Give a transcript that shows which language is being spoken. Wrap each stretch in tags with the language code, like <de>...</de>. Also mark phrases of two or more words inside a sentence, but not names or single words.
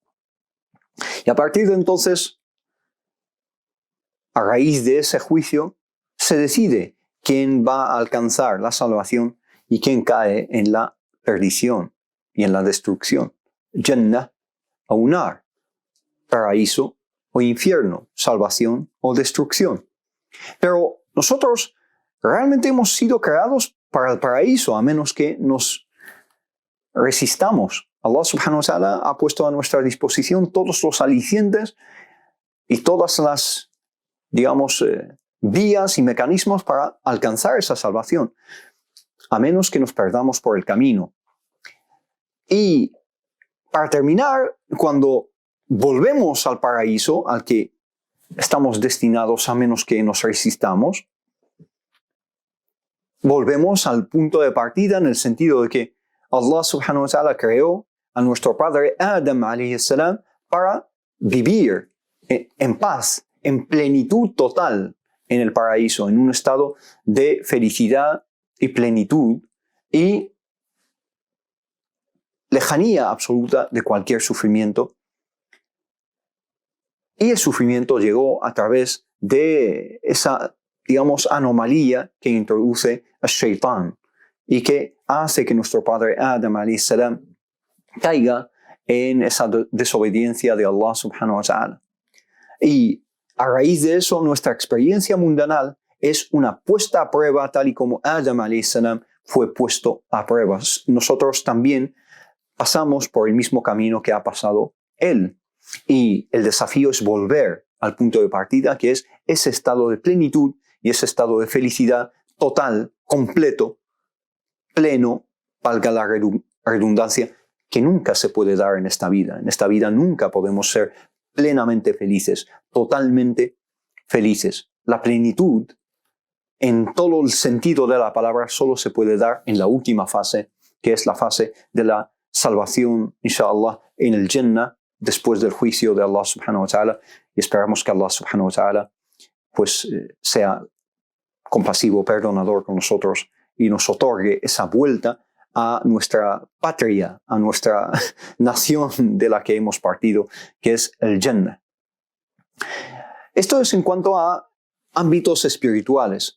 <es>Y a partir de entonces, a raíz de ese juicio, se decide quién va a alcanzar la salvación y quién cae en la perdición y en la destrucción. Jannah o nar, paraíso o infierno, salvación o destrucción. Pero nosotros realmente hemos sido creados para el paraíso, a menos que nos resistamos. Allah</es> <ar>سبحانه وتعالى</ar> <es>ha puesto a nuestra disposición todos los alicientes y todas las, vías y mecanismos para alcanzar esa salvación, a menos que nos perdamos por el camino. Y para terminar, cuando volvemos al paraíso, al que estamos destinados a menos que nos resistamos, volvemos al punto de partida en el sentido de que Allah</es> <ar>سبحانه وتعالى</ar> <es>creó a nuestro padre Adam</es> <ar>عليه السلام</ar> <es>para vivir en paz, en plenitud total en el paraíso, en un estado de felicidad y plenitud y lejanía absoluta de cualquier sufrimiento. Y el sufrimiento llegó a través de esa, anomalía que introduce el Shaitán y que hace que nuestro padre Adam</es> <ar>عليه السلام</ar> <es>caiga en esa desobediencia de Allah</es> <ar>سبحانه وتعالى.</ar> <es>Y a raíz de eso, nuestra experiencia mundanal es una puesta a prueba, tal y como Adam</es> <ar>عليه السلام</ar> <es>fue puesto a prueba. Nosotros también pasamos por el mismo camino que ha pasado él. Y el desafío es volver al punto de partida, que es ese estado de plenitud y ese estado de felicidad total, completo, pleno, valga la redundancia, que nunca se puede dar en esta vida. En esta vida nunca podemos ser plenamente felices, totalmente felices. La plenitud, en todo el sentido de la palabra, solo se puede dar en la última fase, que es la fase de la salvación, inshallah, en el Jannah, después del juicio de Allah</es> <ar>سبحانه وتعالى,</ar> <es>y esperamos que Allah</es> <ar>سبحانه وتعالى</ar> <es>sea compasivo, perdonador con nosotros y nos otorgue esa vuelta a nuestra patria, a nuestra nación de la que hemos partido, que es el Jannah. Esto es en cuanto a ámbitos espirituales.</es>